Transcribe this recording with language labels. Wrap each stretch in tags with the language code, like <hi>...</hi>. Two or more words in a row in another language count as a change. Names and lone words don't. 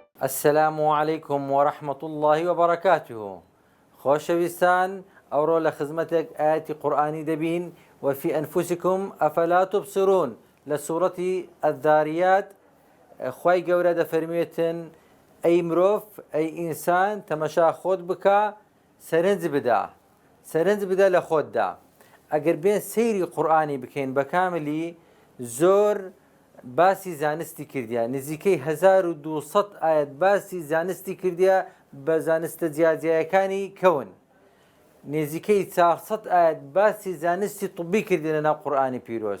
<ar>السلام عليكم ورحمة الله وبركاته.</ar> <ckb>خۆشەویستان ئەوڕۆ لە خزمەتێک ئاەتی قورئانی دەبین</ckb> <ar>وفي أنفسكم أفلا تبصرون</ar> <ckb>لە سوورەتی الذاریات خوای گەورە دەفەرمێتن ئەی مرۆڤ ئەی ئینسان تەمەشا خۆت بکە سەرنج بدە لە خۆتدا. ئەگەر بێن سەیری قورئانی بکەین بە کاملی زۆر باسی زانستی کردیا، نزیکەی 1200 ئاەت باسی زانستی کردیا بە زانستە جیاجیەکانی کەون، نزیکەی 400 ئاەت باسی زانستی طبی کردی لەناو قورئانی پیرۆز.</ckb>